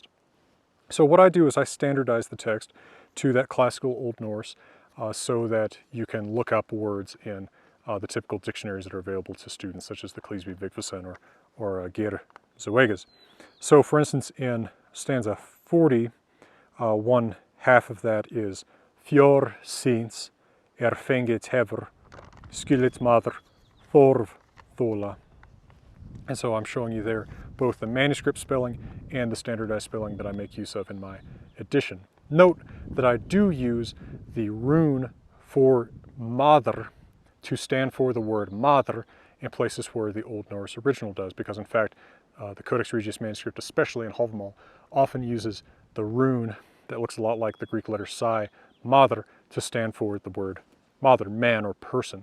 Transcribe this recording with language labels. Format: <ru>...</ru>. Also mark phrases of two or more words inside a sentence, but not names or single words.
<en>So what I do is I standardize the text to that classical Old Norse so that you can look up words in the typical dictionaries that are available to students, such as the Cleasby Vigfússon or Geir Zoëgas. So for instance, in stanza 40, one half of that is</en> <non>fjör síns fengit hefur skillit maður þorf þola.</non> <en>And so I'm showing you there both the manuscript spelling and the standardized spelling that I make use of in my edition. Note that I do use the rune for maður to stand for the word maður in places where the Old Norse original does, because in fact the Codex Regius manuscript, especially in Hávamál, often uses the rune that looks a lot like the Greek letter psi, maður, to stand for the word maður, man or person.</en>